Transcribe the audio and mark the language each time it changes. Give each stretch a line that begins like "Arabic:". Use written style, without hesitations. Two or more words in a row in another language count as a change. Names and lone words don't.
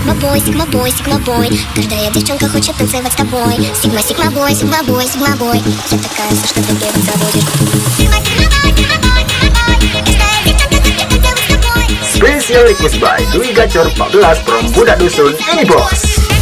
English: Sigma boy.
Russian: Каждая девчонка хочет танцевать с тобой.
English: Sigma boy.
Russian: Я такая, что ты перед заводишь.
English: Sigma boy.
Russian: Каждая девчонка хочет танцевать с тобой.
English: Special request by Dwi Gacor 14 from Budak Dusun.
Indonesian: Ini bos.